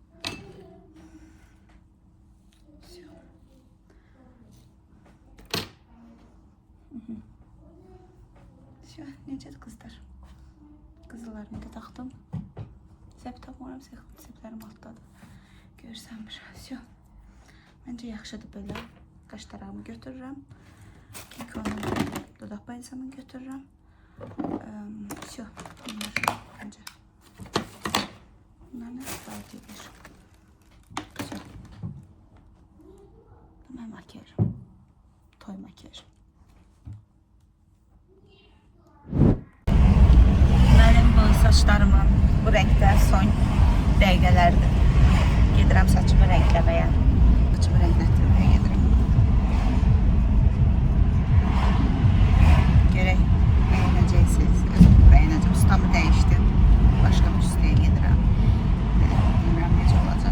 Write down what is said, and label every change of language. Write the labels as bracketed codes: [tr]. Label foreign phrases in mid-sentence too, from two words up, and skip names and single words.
[az] Necədir qızlar? Qızıllarımı da taxdım. Səp tapmıram, səplərim altdadır. Görsənmir. Məncə yaxşıdır belə. Qaşlarımı götürürəm. Kiko'nun dodaq balsamını götürürəm. [tr] Bunlar bence. Bunlar ne kadar gelir? Hemen makyajım. [az] Toy makyajım. [tr] Benim bu saçlarımın bu renkte son dəqiqələrdir. [az] Gedirəm saçımı renkləməyə. Saçımı renklətdirməyə gedirəm. Görək. [tr] Beğeneceksiniz. Özüm beğeneceğim. Ustamı değiştim. [az] Başka bir ustaya gedirəm. Bilmirəm necə olacaq.